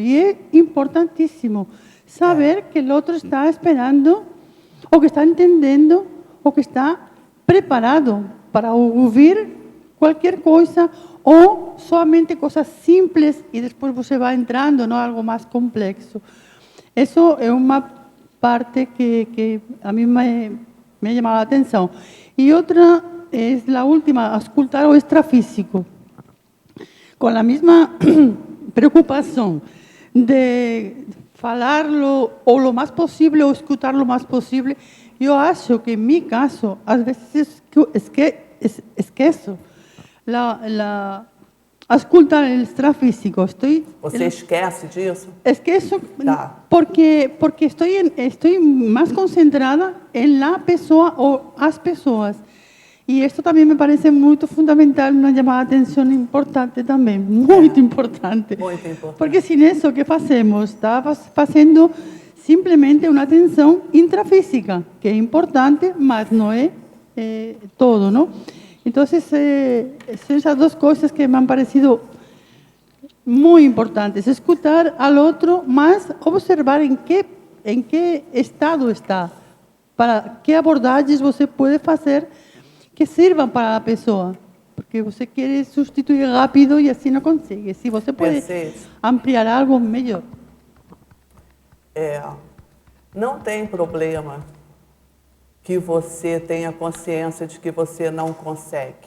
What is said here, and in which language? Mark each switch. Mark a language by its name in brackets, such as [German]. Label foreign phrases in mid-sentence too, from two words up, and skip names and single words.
[Portuguese] E é importantíssimo saber que o outro está esperando, ou que está entendendo, ou que está preparado para ouvir qualquer coisa, ou somente coisas simples, e depois você vai entrando em algo mais complexo. Isso é uma parte que [Spanish] a mí me llama la atención. Y otra es la última, escuchar o extrafísico. Con la misma preocupación de falarlo o lo más posible o escuchar lo más posible, yo acho que en mi caso, a veces [Portuguese] esqueço escutar o extrafísico. Você esquece disso? Esqueço, porque estou mais concentrada em la pessoa ou as pessoas. E isso também me parece muito fundamental, uma chamada de atenção importante também, muito importante. Muito importante. Porque sem isso, o que fazemos? Está fazendo simplesmente uma atenção intrafísica, que é importante, mas não é todo, não? Então, são essas duas coisas que [Spanish] me han parecido muy importantes. Escuchar al otro, más observar en qué estado está, para qué abordajes você puede hacer que sirvan [Portuguese] para a pessoa. Porque você quer substituir rápido e assim não consegue. Se você pode Perfeito. ampliar algo, melhor. Não tem problema que você tenha consciência de que você não consegue.